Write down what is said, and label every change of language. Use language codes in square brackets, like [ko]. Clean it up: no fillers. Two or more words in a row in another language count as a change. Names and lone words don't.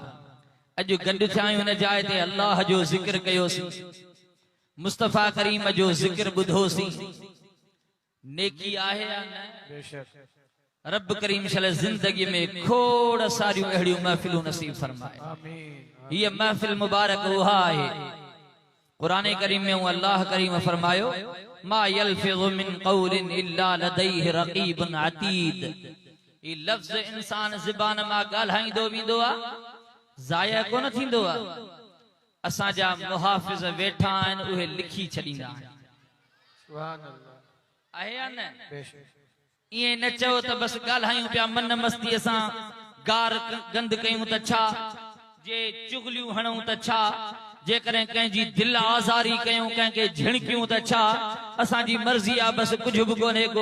[sd] अॼु गॾु थिया आहियूं हिन जाइ ते अल्लाह जो ज़िक्र कयोसीं, मुस्तफा करीम जो ज़िक्र ॿुधोसीं। नेकी आहे या न? बेशक। रब करीम शल जिंदगी में खोड़ सारियूं अहिड़ियूं महफ़िलूं नसीब फरमाए। आमीन। हीअ महफ़िल मुबारक उहा आहे। कुरान करीम में अल्लाह करीम फरमायो [ar] ما يلفظ من قول إلا لديه رقيب عتيد. [sd] ई लफ्ज़ इंसान ज़बान मां ॻाल्हाईंदो वेंदो आहे, ज़ाया कोन थींदो आहे। असांजा मुहाफ़िज़ वेठा आहिनि, उहे लिखी छॾींदा आहिनि। [ar] سبحان الله. [sd] आहे या न? बेशक। इएं न चओ त बस ॻाल्हायूं पिया मन मस्तीअ सां, गार गंद कयूं त छा, जे चुगलियूं हणूं त छा, जेकॾहिं कंहिंजी दिल आज़ारी कयूं, कंहिंखे झिणकियूं त छा, असांजी मर्ज़ी आहे बस कुझु बि कोन्हे को।